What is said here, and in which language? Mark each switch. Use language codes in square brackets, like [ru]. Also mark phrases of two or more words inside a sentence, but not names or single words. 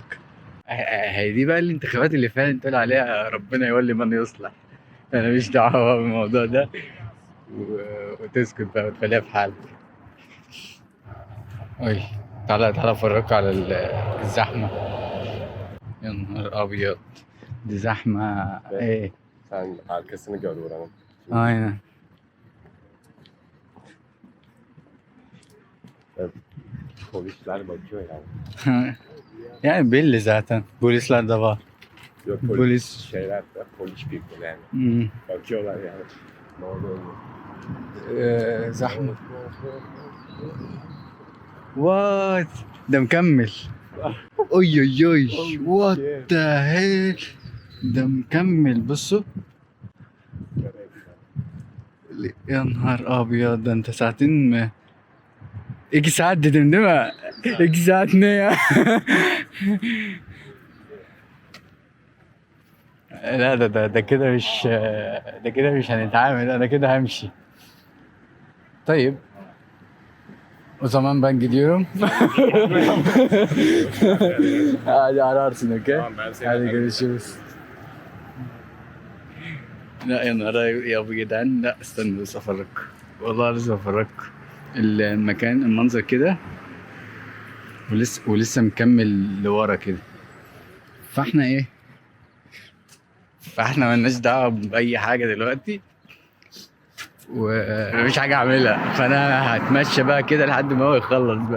[ar] هي دي بقى الانتخابات اللي فعلا تقول عليها ربنا يولي من يصلح. انا مش دعوة بالموضوع ده وتسكت بقى وتخليها في حالك. اي، تعالى افرجك على الزحمة. يا نهار ابيض، دي زحمة ايه. [tr] Sen arkasını gör buranın. Aynen. Polisler bakıyor yani. Yani belli zaten. Polisler de var. Yok Polis. şeyler de polis people yani. Hmm. Bakıyorlar yani. Ne oluyor? [ar] زحمة. وات ده مكمل. [en] اوي what the hell. [ar] ده مكمل بصوا. يا نهار ابيض، ده انت ساعتين [tr] 2 saat dedim değil mi? 2 saat ne ya? [ar] لا ده كده مش، ده كده مش هنتعامل، انا كده همشي. [tr] طيب o zaman ben gidiyorum. Hadi ararsın, okey? Tamam, ben seni Hadi ararım. görüşürüz. [ar] لا يا نهار يا ابو جدعان، لا استنى بس افرجك، والله لازم افرجك المكان، المنظر كده، ولسه مكمل لورا كده. فاحنا ايه، فاحنا ملناش دعوه باي حاجه دلوقتي، ومفيش حاجه اعملها، فانا هتمشى بقى كده لحد ما هو يخلص بقى.